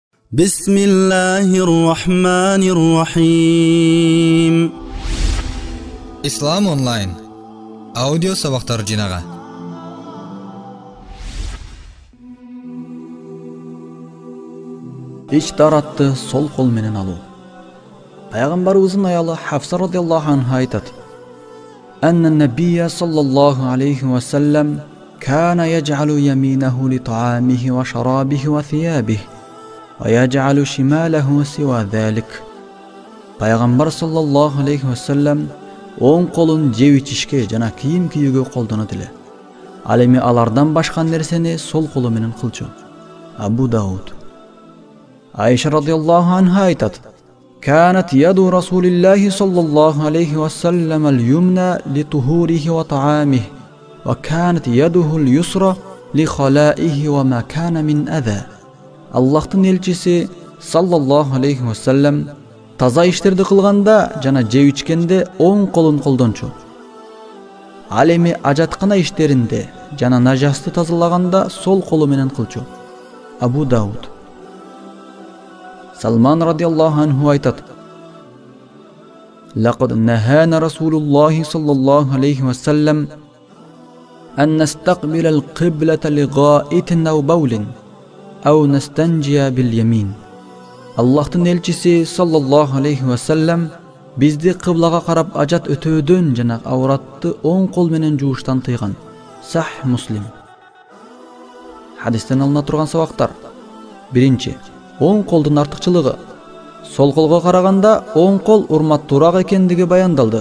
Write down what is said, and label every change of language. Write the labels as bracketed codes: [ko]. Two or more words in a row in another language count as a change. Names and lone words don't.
[ar] بسم الله الرحمن الرحيم. [ky] Ислам Онлайн аудио сабактар жыйнагы. Ичтиратты сол кол менен алуу. Пайгамбарыбыздын аялы Хафса [ar] رضي الله عنها [ky] айтат: [ar] أن النبي صلى الله عليه وسلم كان يجعل يمينه لطعامه وشرابه وثيابه ويجعل شماله سوى ذلك. [ky] Пайгамбар [ar] صلى الله عليه وسلم [ky] оң колун жеп ичишке жана кийим кийүүгө колдонот эле. Ал эми алардан башка нерсени сол колу менен кылчу. Абу Дауд. Айша [ar] رضي الله عنها [ky] айтат: [ar] كانت يد رسول الله صلى الله عليه وسلم اليمنى لطهوره وطعامه وكانت يده اليسرى لخلائه وما كان من أذى. [ky] Аллахтын элчиси [ar] صلى الله عليه وسلم [ky] таза иштерди кылганда жана жеп ичкенде оң колун колдончу. Ал эми ажаткана иштеринде жана нажасты тазалаганда сол колу менен кылчу. Абу Дауд. Салман [ar] رضي الله عنه [ky] айтат: [ar] لقد نهانا رسول الله صلى الله عليه وسلم أن نستقبل القبلة لغائط أو بول أو نستنجي باليمين. [ky] Аллахтын элчиси [ar] صلى الله عليه وسلم [ky] бизди кыблага карап ажат өтөөдөн жана ауратты оң кол менен жууштан тыйган. Сах Муслим. Хадистен алына турган сабактар. Биринчи, оң колдун артыкчылыгы. Сол колго караганда оң кол урматтуураак экендиги баяндалды.